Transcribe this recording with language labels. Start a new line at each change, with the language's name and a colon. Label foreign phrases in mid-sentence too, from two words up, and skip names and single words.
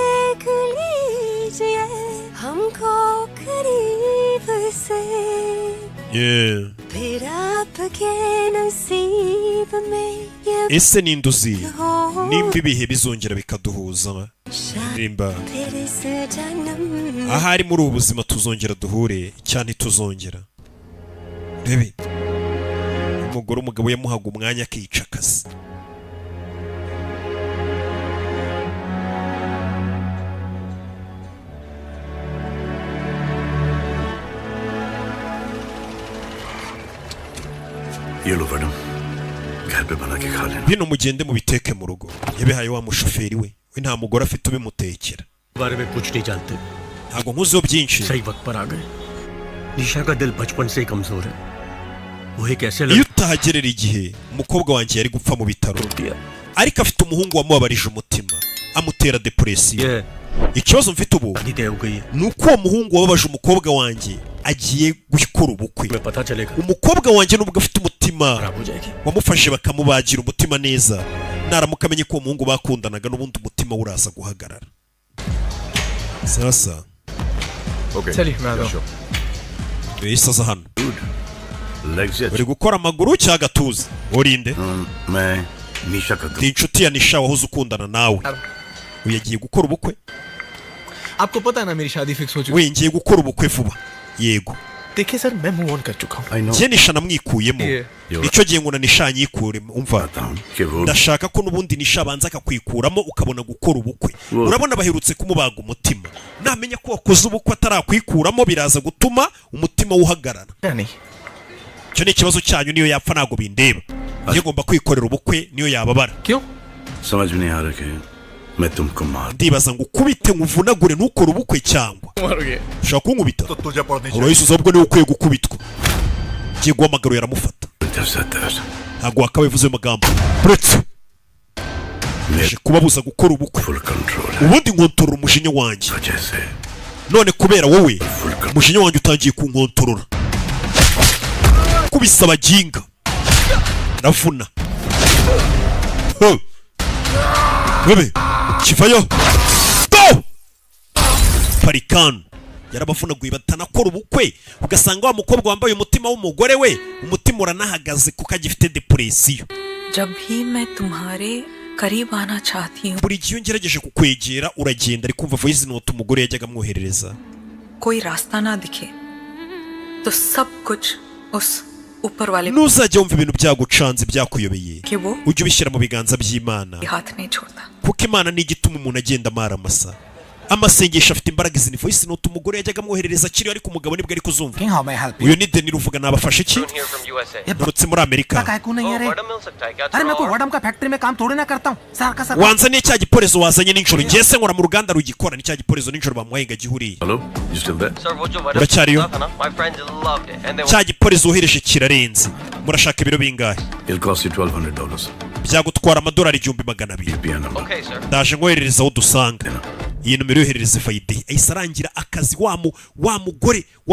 Kinyarwanda: ese ninde uzi nimba ibihe bizongera bikaduhuza nimba ahari muri ubu buzima tuzongera duhure cyane tuzongera rebe umugore umugabo yamuhaga umwanya akica akazi
Hindi: ये लो मैडम घर पे बना के खा लेना
Kinyarwanda: bino mugende mubiteke mu rugo yabihaye wa mushoferi we nta mugore afite ubimutekera
Hindi: बारे में कुछ नहीं जानते
Kinyarwanda: ntago nkuziho byinshi
Hindi: सही वक्त पर आ गए निशा का दिल बचपन से ही कमजोर है वो एक ऐसे
Kinyarwanda: iyo utahagerera igihe umukobwa wanjye yari gupfa mu bitaro ariko afite umuhungu wamubabarije umutima amutera depression ikibazo mfite ubu ni uko uwo muhungu wababaje umukobwa wanjye agiye gukora ubukwe umukobwa wanjye nubwo afite umutima wamufashe bakamubagira umutima neza naramuka amenye ko uwo muhungu bakundanaga n'ubundi umutima uraza guhagarara sasa isaza hano uri gukora amaguru cyangwa agatuza urinde ndi inshuti ya nisha wahoze ukundana nawe uyu yagiye gukora ubukwe
Hindi: आपको पता है ना मेरी शादी फिक्स हो चुकी
Kinyarwanda: we ngiye gukora ubukwe vuba yego
Hindi: देखिए सर मैं
English: move on
Hindi: कर चुका हूं
Kinyarwanda: njye nisha namwikuyemo icyo gihe ngo na nisha nyikuremo umva ndashaka ko nubundi nisha abanza akakwikuramo ukabona gukora ubukwe urabona baherutse kumubaga umutima namenya ko wakoze ubukwe atarakwikuramo biraza gutuma umutima wuhagarara cyo ni ikibazo cyanyu niyo yapfa nago bindeba njye ngomba kwikorera ubukwe niyo yababara
Hindi: समझ में नहीं आ रहा है मैं तुमको मार
Kinyarwanda: ndibaza ngo ukubite nkuvunagure ntukore ubukwe cyangwa ushaka kunkubita urahise uzabwo niwe ukwiye gukubitwa ngiye guhamagara yaramufata ntabwo wakabaye uvuze ayo magambo buretse aje kubabuza gukora ubukwe ubundi nkontorora umujinya wanjye none kubera wowe umujinya wanjye utangiye kunkontorora kubisaba jinga navuna bebe kivayo to parikano yarabavunaguye batanakora ubukwe ugasanga wa mukobwa wambaye umutima w'umugore we umutima uranahagaze kuko agifite depression
Hindi: जब भी मैं तुम्हारे करीब आना चाहती हूँ
Kinyarwanda: buri gihe ngerageje kukwegera uragenda ari kumva
English: voice note
Kinyarwanda: umugore yajyaga amwoherereza
Hindi: कोई रास्ता ना दिखे तो सब कुछ उस ऊपर वाले
Kinyarwanda: ntuzajya wumva ibintu byagucanze byakuyobeye ujye ubishyira mu biganza by'Imana
Hindi: हाथ नहीं छोड़ता
Kinyarwanda: kuko Imana ni igituma umuntu agenda amara amasa amasengesho afite imbaraga izi ni
English: voice note
Kinyarwanda: umugore yajyaga amwoherereza akiri ariko umugabo nibwo ari kuzumva uyu ni Deni ruvuga nabafashe iki narutse muri Amerika wanzaniye cya giporezo wazanye n'injoro ngiye se nkora mu ruganda rugikora ni cya giporezo n'injoro bamuhaye gihuriye uracyariyo cya giporezo wohereje kirarenze murashaka ibiro bingahe byagutwara amadolari 200 ndaje ngoherereza aho dusanga iyi numero yoherereza fayide ahise arangira akazi wa mugore